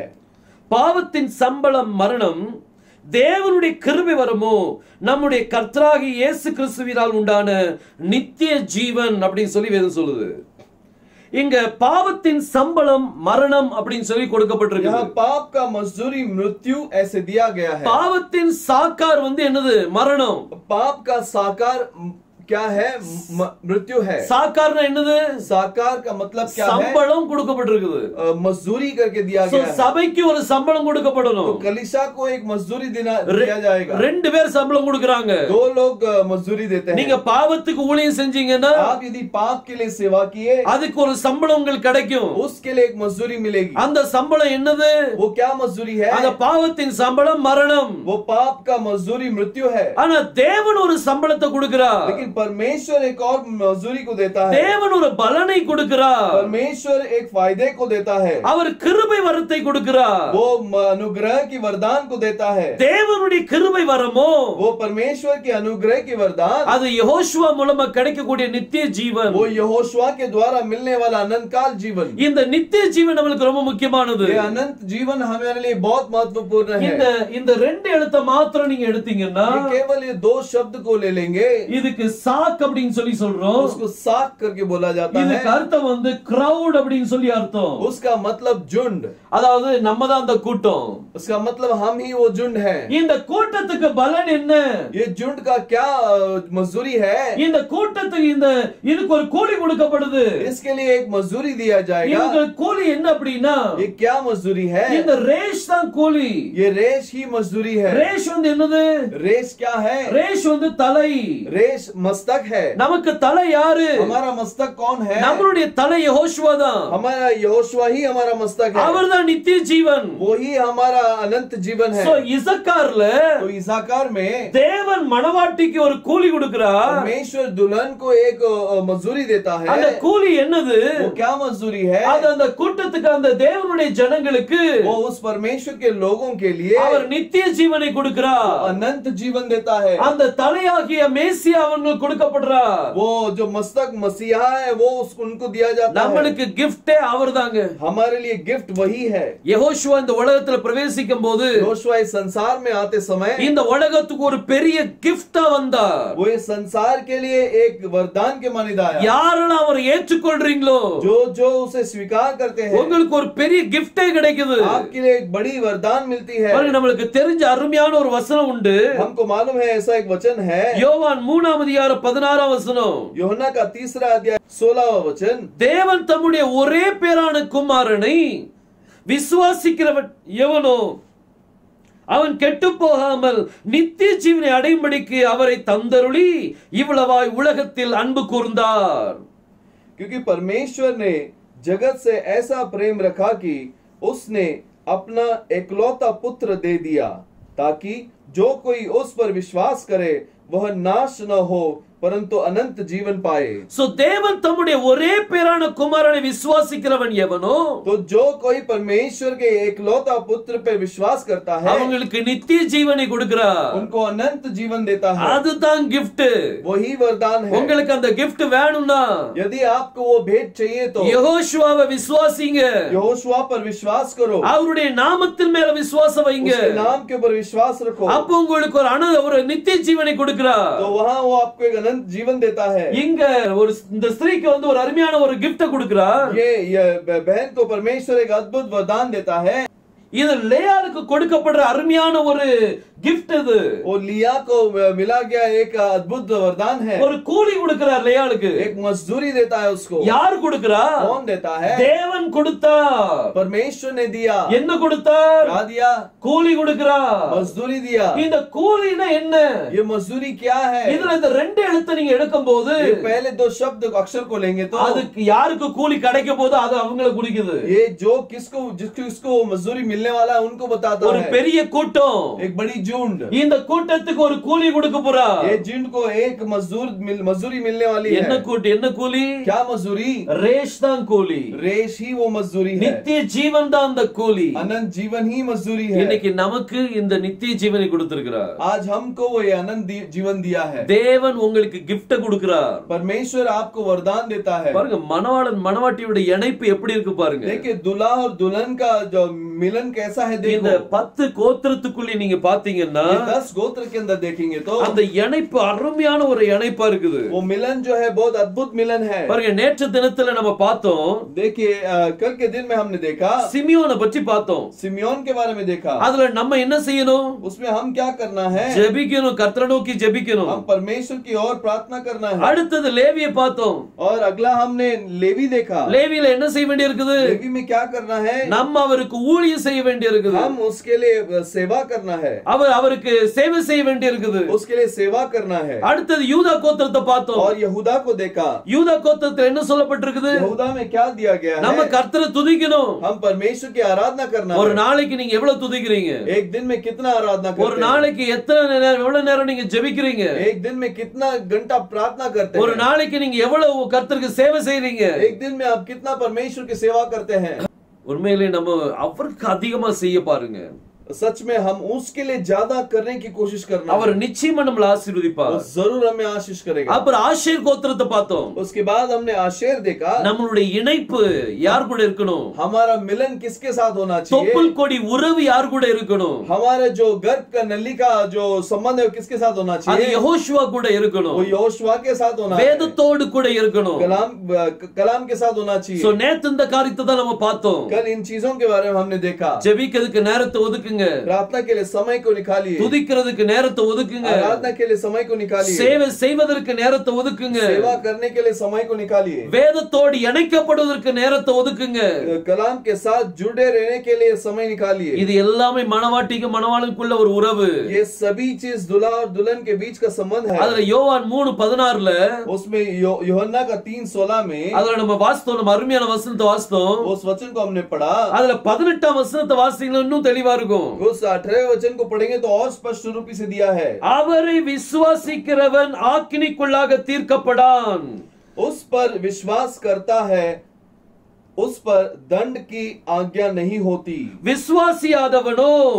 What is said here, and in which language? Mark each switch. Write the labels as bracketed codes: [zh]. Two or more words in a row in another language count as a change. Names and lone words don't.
[ta] பாவத்தின் சம்பளம் மரணம், தேவனுடைய கிருபை வரமோ நம்முடைய கர்த்தராகிய இயேசு கிறிஸ்துவினால் உண்டான நித்திய ஜீவன் அப்படின்னு சொல்லி வேதம் சொல்லுது. இங்க பாவத்தின் சம்பளம் மரணம் அப்படின்னு சொல்லி கொடுக்கப்பட்டிருக்கு. [hi] यहाँ पाप का मजदूरी मृत्यु ऐसे दिया गया है। [ta] பாவத்தின் சாக்கார் என்னது? மரணம். [hi] पाप का साकार क्या है? मृत्यु है। [ta] சாக்கார்னா என்னது? [hi] साकार का मतलब क्या है? [ta] சம்பளம் கொடுக்கப்பட்டிருக்குது. [hi] मजदूरी करके दिया गया है। [ta] சபைக்கு ஒரு சம்பளம் கொடுக்கப்படணும். [hi] तो कलीसिया को एक मजदूरी दिया जाएगा। [ta] ரெண்டு பேர் சம்பளம் கொடுக்கறாங்க. [hi] दो लोग मजदूरी देते हैं। [ta] நீங்க பாவத்துக்கு ஊழியம் செஞ்சீங்கன்னா, [hi] आप यदि पाप के लिए सेवा किए, [ta] அதுக்கு ஒரு சம்பளம் உங்களுக்கு கிடைக்கும். [hi] उसके लिए एक मजदूरी मिलेगी। [ta] அந்த சம்பளம் என்னது? [hi] वो क्या मजदूरी है? [ta] அந்த பாவத்தின் சம்பளம் மரணம். [hi] वो पाप का मजदूरी मृत्यु है। [ta] ஆனா தேவன் ஒரு சம்பளத்தை கொடுக்கிறார். [hi] लेकिन परमेश्वर एक और मजदूरी को देता है। [ta] தேவன் ஒரு பலனை கொடுக்கிறார். [hi] परमेश्वर एक फायदे को देता है। [ta] அவர் கிருபை வரத்தை கொடுக்கிறார். [hi] वो अनुग्रह की वरदान को देता है। [ta] தேவனுடைய கிருபை வரமோ, [hi] वो परमेश्वर के अनुग्रह की वरदान, [ta] அது யெகோஷுவா மூலமா கிடைக்கக்கூடிய நித்திய ஜீவன். [hi] वो यहोशुआ के द्वारा मिलने वाला अनंत काल जीवन। [ta] இந்த நித்திய ஜீவன் நமக்கு ரொம்ப முக்கியமானது. [hi] ये अनंत जीवन हमारे लिए बहुत महत्वपूर्ण है। [ta] இந்த ரெண்டு எழுத்தை மாத்திரம் நீங்க எடுத்தீங்கன்னா, [hi] केवल ये दो शब्द को ले लेंगे, [ta] இதுக்கு சாக் அப்படினு சொல்லி சொல்றோம். [hi] उसको साक करके बोला जाता है। [ta] இதுக்கு அர்த்தம் வந்து crowd அப்படினு சொல்லி அர்த்தம். [hi] उसका मतलब झुंड, [ta] அதாவது நம்ம தான் அந்த கூட்டம். [hi] उसका मतलब हम ही वो झुंड है। [ta] இந்த கூட்டத்துக்கு பலன் என்ன? [hi] ये झुंड का क्या मजदूरी है? [ta] இந்த கூட்டத்துக்கு இதுக்கு ஒரு கூலி கொடுக்கப்படுது. [hi] इसके लिए एक मजदूरी दिया जाएगा। [ta] இதுக்கு கூலி என்ன அப்படினா, [hi] ये क्या मजदूरी है? [ta] இந்த ரேஷ் தான் கூலி. [hi] ये रेश ही मजदूरी है। [ta] ரேஷ் வந்து என்னது? [hi] रेश क्या है? [ta] ரேஷ் வந்து தலை. [hi] रेश मस्तक है। [ta] நமக்கு தலை யாரு? [hi] हमारा मस्तक कौन है? [ta] நம்மளுடைய தலை யெகோஷுவா தான். [hi] हमारा यहोशुआ ही हमारा मस्तक है। [ta] அவர்தான் நித்திய ஜீவன். [hi] वो ही हमारा अनंत जीवन है। [ta] சோ இசக்கார்ல [hi] तो इसाकार में [ta] தேவன் மணவாட்டிக்கு ஒரு கூலி கொடுக்கிறார். [hi] परमेश्वर दुल्हन को एक मजदूरी देता है। [ta] அந்த கூலி என்னது? [hi] वो क्या मजदूरी है? [ta] அது அந்த கூட்டத்துக்கு, அந்த தேவனுடைய ஜனங்களுக்கு, [hi] वो उस परमेश्वर के लोगों के लिए [ta] அவர் நித்திய ஜீவனை கொடுக்கிறார். [hi] अनंत जीवन देता है। [ta] அந்த தலையாகிய மேசியா அவங்களுக்கு கொடுக்கப்படுறார். [hi] वो जो मस्तक मसीहा है वो उनको दिया जाता है। [ta] நம்மளுக்கு கிஃப்டே அவர்தாங்க. [hi] हमारे लिए गिफ्ट वही है। [ta] யெகோஷுவா இந்த உலகத்துல பிரவேசிக்கும் போது, [hi] यहोशुआ इस संसार में आते समय [ta] இந்த உலகத்துக்கு ஒரு பெரிய கிஃப்டா வந்தார். [hi] वो इस संसार के लिए एक वरदान के मानिदा है। [ta] யாரெல்லாம் அவரை ஏற்றுக்கொள்றீங்களோ, [hi] जो जो उसे स्वीकार करते हैं, [ta] உங்களுக்கு ஒரு பெரிய கிஃப்டே கிடைக்குது. [hi] आपके लिए एक बड़ी वरदान मिलती है। [ta] பாருங்க, நமக்கு தெரிஞ்ச அருமையான ஒரு வசனம் உண்டு. [hi] हमको मालूम है ऐसा एक वचन है। [ta] யோவான் 3ஆம் அதிகாரம் 16ஆம் வசனம். [hi] யோहन्ना का 3रा अध्याय 16वां वचन। [ta] தேவன் தம்முடைய ஒரே பேரான குமாரனை விசுவாசிக்கிறவன் எவனோ அவன் கெட்டு போகாமல் நித்திய ஜீவனை அடையும்படிக்கு அவரை தந்தருளி இவ்வளவாய் உலகத்தில் அன்பு கூர்ந்தார். [hi] क्योंकि परमेश्वर ने जगत से ऐसा प्रेम रखा कि उसने अपना एकलौता पुत्र दे दिया, ताकि जो कोई उस पर विश्वास करे वह नाश न हो परंतु अनंत जीवन पाए। [ta] सो தேவன் தம்முடைய ஒரே பேரான குமாரனை விசுவாசிக்கிறவன் எவனோ, [hi] तो जो कोई परमेश्वर के एकलौता पुत्र पे विश्वास करता है [ta] அவங்களுக்கு நித்திய ஜீவனை கொடுக்கிறார். [hi] उनको अनंत जीवन देता है। [ta] அதுதான் gift. [hi] वही वरदान है। [ta] உங்களுக்கு அந்த gift வேணும்னா, [hi] यदि आपको वो भेंट चाहिए तो [ta] யெகோஷுவாவை விசுவாசிங்க. [hi] यहोशुआ पर विश्वास करो। [ta] அவருடைய நாமத்தின் மேல விசுவாசம் வைங்க. [hi] उसके नाम के ऊपर विश्वास रखो। [ta] அப்ப உங்களுக்கு ஒரு நித்திய ஜீவனை கொடுக்கிறார். [hi] तो वहाँ वो आपको एक अनंत जीवन देता है। [ta] இங்க இந்த ஸ்திரீக்கு வந்து ஒரு அருமையான ஒரு gift கொடுக்கிறார். [hi] ये बहन को परमेश्वर एक अद्भुत वरदान देता है। [ta] இது லேயாளுக்கு கொடுக்கப்படுற அருமையான ஒரு gift இது. [hi] वो लिया को मिला गया एक अद्भुत वरदान है। [ta] ஒரு கூலி கொடுக்கிறார் லேயாளுக்கு. [hi] एक मजदूरी देता है उसको। [ta] யார் கொடுக்கிறார்? [hi] कौन देता है? [ta] தேவன் கொடுத்தார். [hi] परमेश्वर ने दिया। [ta] என்ன கொடுத்தார்? [hi] क्या दिया? [ta] கூலி கொடுக்கிறார். [hi] मजदूरी दिया। [ta] இந்த கூலினா என்ன? [hi] ये मजदूरी क्या है? [ta] இதுல இந்த ரெண்டு எழுத்தை நீங்க எடுக்கும்போது, [hi] पहले दो शब्द अक्षर को लेंगे तो [ta] அதுக்கு யாருக்கு கூலி கிடைக்க போதோ அது அவங்களை குறிக்குது. [hi] ये जो जिसको मजदूरी मिलने वाला है उनको बताता [ta] ஒரு [hi] है। [ta] பெரிய கூட்டம், [hi] एक बड़ी झुंड, [ta] இந்த கூட்டத்துக்கு ஒரு கூலி கொடுக்க போறா. [hi] ये झुंड को एक मजदूरी मिलने वाली है। [ta] என்ன கூலி? [hi] क्या मजदूरी? [ta] ரேஷ் தான் கூலி. [hi] रेश ही वो मजदूरी है। [ta] நித்திய ஜீவன் தான் அந்த கூலி. [hi] अनंत जीवन ही मजदूरी है। [ta] இன்னைக்கு நமக்கு இந்த நித்திய ஜீவனை கொடுத்திருக்கிறார். [hi] आज हमको वो ये अनंत जीवन दिया है। [ta] தேவன் உங்களுக்கு gift கொடுக்கிறார். [hi] परमेश्वर आपको वरदान देता है। [ta] பாருங்க, மணவாளன் மணவாட்டியோட இணைப்பு எப்படி இருக்கு பாருங்க. [hi] देखिए दुल्हा और दुल्हन का जो मिलन कैसा है। [ta] இந்த [hi] देखो [ta] 10 கோத்திரத்துக்குள்ள நீங்க பாத்தீங்கன்னா பாத்தீங்கன்னா [hi] ये 10 गोत्र के अंदर देखेंगे तो [ta] அந்த இணைப்பு அருமையான ஒரு இணைப்பா இருக்குது. [hi] वो मिलन जो है बहुत अद्भुत मिलन है. [ta] பாருங்க, நேற்று தினத்துல நம்ம பார்த்தோம். [hi] देखिए कल के दिन में हमने देखा [ta] சிமியோனை பற்றி பார்த்தோம். [hi] सिमियोन के बारे में देखा. [ta] அதுல நம்ம என்ன செய்யணும்? [hi] उसमें हम क्या करना है? [ta] ஜெபிக்கணும், கர்த்தரை நோக்கி ஜெபிக்கணும். [hi] हम परमेश्वर की ओर प्रार्थना करना है. [ta] அடுத்தது லேவியை பார்த்தோம். [hi] और अगला हमने लेवी देखा. [ta] லேவியில என்ன செய்ய வேண்டி இருக்குது? [hi] लेवी में क्या करना है? [ta] நம்ம அவருக்கு ஊழியம் செய்ய வேண்டி இருக்குது. [hi] हम उसके लिए सेवा करना है. [ta] அவருக்கு சேவை செய்ய வேண்டி இருக்குது. [hi] उसके लिए सेवा करना है. [ta] அடுத்தது யூதா கோத்திரத்தை பார்த்தோம். [hi] और यहूदा को देखा. [ta] யூதா கோத்திரத்துல என்ன சொல்லப்பட்டிருக்குது? [hi] यहूदा में क्या दिया गया है? [ta] நம்ம கர்த்தரை துதிக்கணும். [hi] हम परमेश्वर की आराधना करना है. [ta] ஒரு நாளைக்கு நீங்க எவ்வளவு துதிக்கிறீங்க? [hi] एक दिन में कितना आराधना करते हैं? [ta] ஒரு நாளைக்கு எவ்வளவு நேரம் நீங்க ஜெபிக்கிறீங்க? [hi] एक दिन में कितना घंटा प्रार्थना करते हैं? [ta] ஒரு நாளைக்கு நீங்க எவ்வளவு கர்த்தருக்கு சேவை செய்றீங்க? [hi] एक दिन में आप कितना परमेश्वर की सेवा करते हैं? [ta] உண்மையிலே நம்ம அவருக்கு அதிகமா செய்ய பாருங்க. [hi] सच में हम उसके लिए ज्यादा करने की कोशिश करना [ta] அவர் நிச்சயமா நம்மள ஆசீர்வதிப்பார். [hi] वो जरूर हमें आशीष करेगा. [ta] அப்புறம் ஆஷேர் கோத்திரத்தை பார்த்தோம். [hi] उसके बाद हमने आशेर देखा. [ta] நம்மளுடைய இணைப்பு யார் கூட இருக்கணும்? [hi] हमारा मिलन किसके साथ होना चाहिए? [ta] தொப்புள் கொடி உறவு யார் கூட இருக்கணும்? [hi] हमारा जो गर्भ का नली का जो संबंध है वो किसके साथ होना [ta] அது [hi] चाहिए? [ta] யெகோஷுவா கூட இருக்கணும். [hi] वो यहोशुआ के साथ होना है. [ta] வேதத்தோடு கூட இருக்கணும். [hi] कलाम के साथ होना चाहिए. [ta] சோ நேத்து இந்த காரியத்தை தான் நம்ம பார்த்தோம். [hi] कल इन चीजों के बारे में हमने देखा. [ta] ஜெபிக்கிறதுக்கு நேரத்தை ஒதுக்குங்க. [hi] प्रार्थना के लिए समय को निकालिए. [ta] துதிக்கிறதுக்கு நேரத்தை ஒதுக்குங்க. [hi] आराधना के लिए समय को निकालिए. [ta] சேவை செய்வதற்கு நேரத்தை ஒதுக்குங்க. [hi] सेवा करने के लिए समय को निकालिए. [ta] வேதத்தோடு இணைக்கப்படுவதற்கு நேரத்தை ஒதுக்குங்க. [hi] कलाम के साथ जुड़े रहने के लिए समय निकालिए. [ta] இது எல்லாமே மணவாட்டிக்கு மணவாளனுக்குள்ள ஒரு உறவு. [hi] ये सभी चीज दूल्हा और दुल्हन के बीच का संबंध है. [ta] அதுல யோவான் 3:16ல [hi] उसमें यूहन्ना का 3:16 में [ta] அதுல நம்ம வாசித்தோம், நம்ம அருமையான வசனத்தை வாசித்தோம். [hi] उस वचन को हमने पढ़ा. [ta] அதுல 18ஆம் வசனத்தை வாசித்தீங்கன்னா இன்னும் தெளிவா இருக்கும். [hi] उस 18वें वचन को पढ़ेंगे तो और स्पष्ट रूप से दिया है. [ta] அவரை விசுவாசிக்கிறவன் ஆக்கினிக்குள்ளாக தீர்க்கப்படான். [hi] उस पर विश्वास करता है उस पर दंड की आज्ञा नहीं होती. [ta] விசுவாசியாதவனோ